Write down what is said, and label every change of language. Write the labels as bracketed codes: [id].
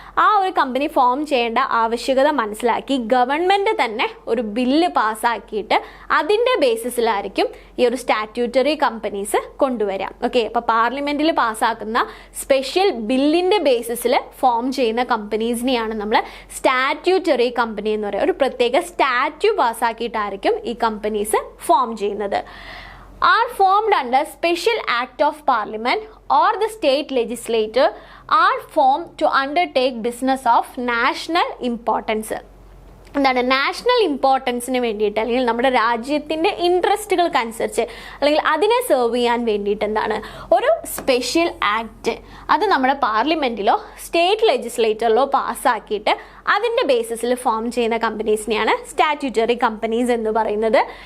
[ml] ആ ഒരു company form ചെയ്യേണ്ട ആവശ്യകത മനസ്സിലാക്കി ഗവൺമെൻറ് തന്നെ ഒരു ബില്ല് പാസ്സാക്കിയിട്ട് അതിൻ്റെ ബേസിസിലായിരിക്കും ഈ ഒരു സ്റ്റാറ്റ്യൂട്ടറി കമ്പനീസ് കൊണ്ടുവരാം. ഓക്കെ, അപ്പോൾ പാർലമെൻറ്റിൽ പാസ്സാക്കുന്ന സ്പെഷ്യൽ ബില്ലിൻ്റെ ബേസിസിൽ ഫോം ചെയ്യുന്ന കമ്പനീസിനെയാണ് നമ്മൾ സ്റ്റാറ്റ്യൂട്ടറി കമ്പനി എന്ന് പറയുക. ഒരു പ്രത്യേക സ്റ്റാറ്റ്യൂ പാസ്സാക്കിയിട്ടായിരിക്കും ഈ കമ്പനീസ് ഫോം ചെയ്യുന്നത്. [en] Are formed under special act of parliament or the state legislature are formed to undertake business of national importance. [ml] എന്താണ്? നാഷണൽ ഇമ്പോർട്ടൻസിന് വേണ്ടിയിട്ട് അല്ലെങ്കിൽ നമ്മുടെ രാജ്യത്തിൻ്റെ ഇൻട്രസ്റ്റുകൾക്കനുസരിച്ച് അല്ലെങ്കിൽ അതിനെ സെർവ് ചെയ്യാൻ വേണ്ടിയിട്ട് എന്താണ് ഒരു സ്പെഷ്യൽ ആക്ട് അത് നമ്മുടെ പാർലമെൻറ്റിലോ സ്റ്റേറ്റ് ലെജിസ്ലേച്ചറിലോ പാസ്സാക്കിയിട്ട് അതിൻ്റെ ബേസിസിൽ ഫോം ചെയ്യുന്ന കമ്പനീസിനെയാണ് സ്റ്റാറ്റ്യൂട്ടറി കമ്പനീസ് എന്ന് പറയുന്നത്.